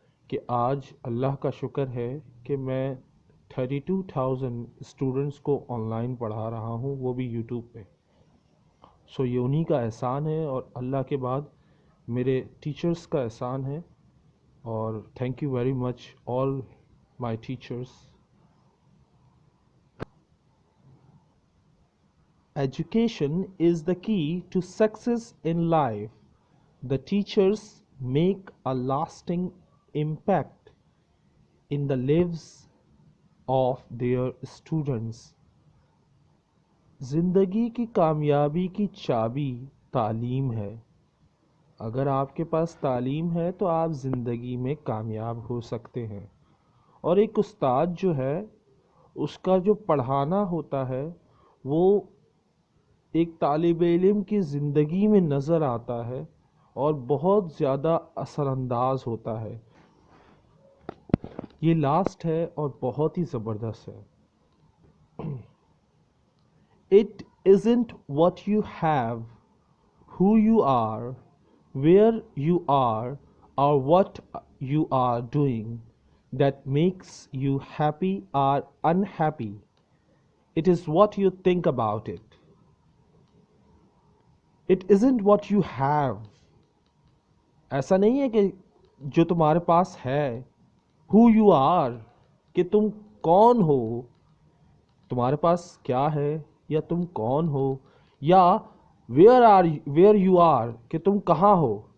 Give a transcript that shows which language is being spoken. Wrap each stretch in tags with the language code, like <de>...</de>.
<ur>کہ آج اللہ کا شکر ہے کہ میں 32,000 اسٹوڈنٹس کو آن لائن پڑھا رہا ہوں، وہ بھی یوٹیوب پہ. سو یہ انہی کا احسان ہے، اور اللہ کے بعد میرے ٹیچرز کا احسان ہے.</ur> <en>اور thank you very much all my teachers. Education is the key to success in life. The teachers make a lasting impact in the lives of their students.</en> <ur>زندگی کی کامیابی کی چابی تعلیم ہے. اگر آپ کے پاس تعلیم ہے تو آپ زندگی میں کامیاب ہو سکتے ہیں. اور ایک استاد جو ہے اس کا جو پڑھانا ہوتا ہے وہ ایک طالب علم کی زندگی میں نظر آتا ہے اور بہت زیادہ اثر انداز ہوتا ہے. یہ لاسٹ ہے اور بہت ہی زبردست ہے.</ur> <en>It isn't what you have, who you are, where you are, or what you are doing that makes you happy or unhappy. It is what you think about it. It isn't what you have.</en> <ur>ایسا نہیں ہے کہ جو تمہارے پاس ہے.</ur> <en>Who you are,</en> <ur>کہ تم کون ہو. تمہارے پاس کیا ہے یا تم کون ہو. یا</ur> <en>where you are,</en> <ur>کہ تم کہاں ہو.</ur>